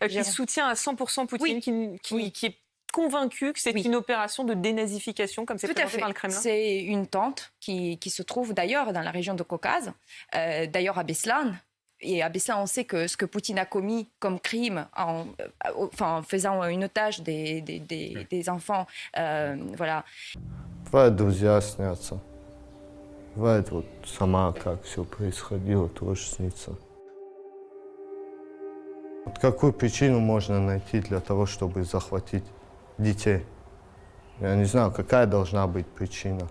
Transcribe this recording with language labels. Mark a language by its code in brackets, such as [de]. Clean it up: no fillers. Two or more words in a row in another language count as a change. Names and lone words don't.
[fr] qui soutient à 100% Poutine, qui est convaincue que c'est une opération de dénazification, comme c'est présenté par le Kremlin. C'est une tente qui se trouve d'ailleurs dans la région de Caucase, d'ailleurs à Beslan. Et à Beslan, on sait que ce que Poutine a commis comme crime en faisant une otage des enfants, voilà. [ru] Бывает, друзья снятся. Бывает, вот сама как все происходило, тоже снится. Вот какую причину можно найти для того, чтобы захватить детей? Я не знаю, какая должна быть причина.